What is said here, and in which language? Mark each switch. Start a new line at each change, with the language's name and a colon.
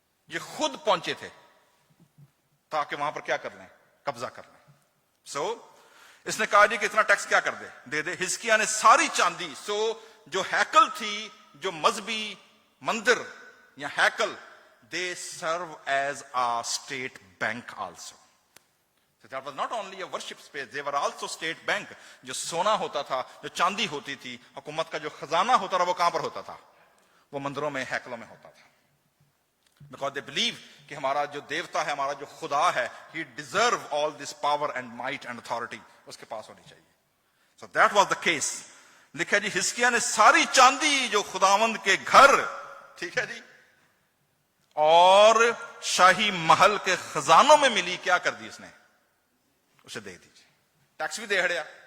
Hindi: ये खुद पहुंचे थे ताकि वहां पर क्या कर लें, कब्जा कर लें. सो इसने कहा जी कि इतना टैक्स क्या कर दे दे. हिजकिया ने सारी चांदी, सो जो हैकल थी, जो मजहबी मंदिर या हैकल,
English: they serve as a state bank also. So that was not only a worship space, they were also state bank.
Hindi: जो सोना होता था, जो चांदी होती थी, हुकूमत का जो खजाना होता था, वो कहां पर होता था? वो मंदिरों में, हैकलों में होता था.
English: Because they believe
Hindi: कि हमारा जो देवता है, हमारा जो खुदा है,
English: he deserve all this power and might and authority,
Hindi: उसके पास होनी चाहिए.
English: So that was the case.
Hindi: लिखा जी हिजकिया ने सारी चांदी जो खुदावंद के घर, ठीक है जी, और शाही महल के खजानों में मिली, क्या कर दी इसने? उसे दे दीजिए. टैक्स भी दे हड़िया.